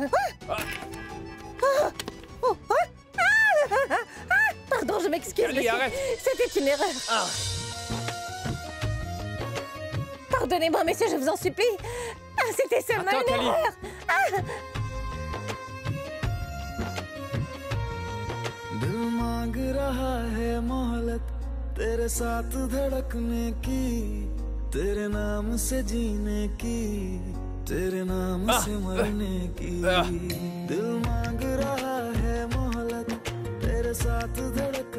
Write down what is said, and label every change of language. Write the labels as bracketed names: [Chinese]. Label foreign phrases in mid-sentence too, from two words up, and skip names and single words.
[French] Pardon, je m'excuse, Cali, monsieur. arrête. C'était une erreur. Ah. Pardonnez-moi, monsieur, je vous en supplie. C'était seulement Attends, une Cali. erreur. [Hindi] दिल मांग रहा है मोहलत तेरे साथ धड़कने की तेरे नाम से जीने की तेरे नाम से मरने की दिल मांग रहा है मोहलत तेरे साथ धड़कने